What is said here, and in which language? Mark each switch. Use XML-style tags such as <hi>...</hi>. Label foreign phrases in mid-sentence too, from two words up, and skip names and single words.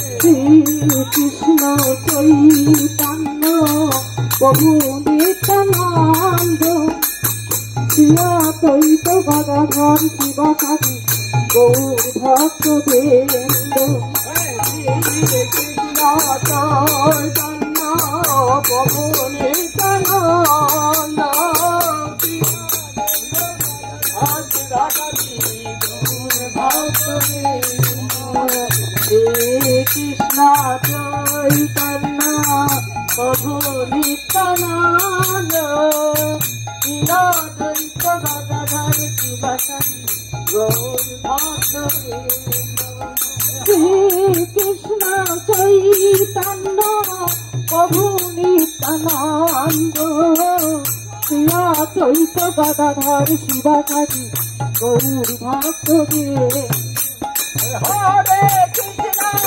<bn>শ্রী কৃষ্ণ চৈতন্য প্রভু নিত্যানন্দ শ্রী অদ্বৈত গদাধর শিবাসাদি গৌর ভক্ত বৃন্দ. শ্রী কৃষ্ণ চৈতন্য প্রভু নিত্যানন্দ শ্রী অদ্বৈত গদাধর শিবাসাদি গৌর ভক্ত বৃন্দ. কৃষ্ণ চৈতন্য প্রভু নিত্যানন্দ শ্রীঅদ্বৈত গদাধর শিবাসাদি গৌর ভক্তবৃন্দ কৃষ্ণ চৈতন্য প্রভু নিত্যানন্দ শ্রীঅদ্বৈত গদাধর শিবাসাদি গৌর ভক্তবৃন্দ হরে কৃষ্ণ</bn>